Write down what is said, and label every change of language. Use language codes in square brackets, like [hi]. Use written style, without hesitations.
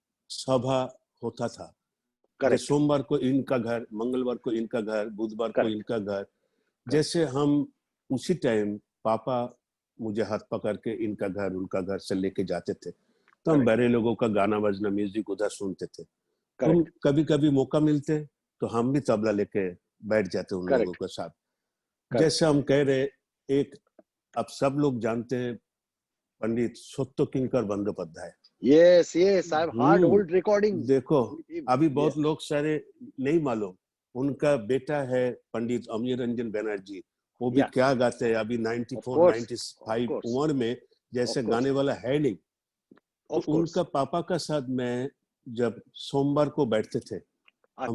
[hi] सभा होता था, सोमवार को इनका घर, मंगलवार को इनका घर, बुधवार को इनका घर, जैसे हम उसी टाइम पापा मुझे हाथ पकड़ के इनका घर उनका घर से लेके जाते थे, तो हम बड़े लोगों का गाना बजना म्यूजिक उधर सुनते थे। हम कभी कभी मौका मिलते तो हम भी तबला लेके बैठ जाते उन लोगों के साथ। जैसे हम कह रहे, एक अब सब लोग जानते हैं पंडित सत्य किंकर Bandyopadhyay. [en] Yes, I have heard old recordings. [hi] देखो, अभी बहुत लोग सारे नहीं मालूम, उनका बेटा है पंडित अमीर रंजन बैनर्जी, वो भी क्या गाते हैं, अभी 94 95 उम्र में जैसे [en] Of course. [hi] गाने वाला है नहीं। तो [en] Of course. [hi] उनका पापा का साथ मैं जब सोमवार को बैठते थे, हम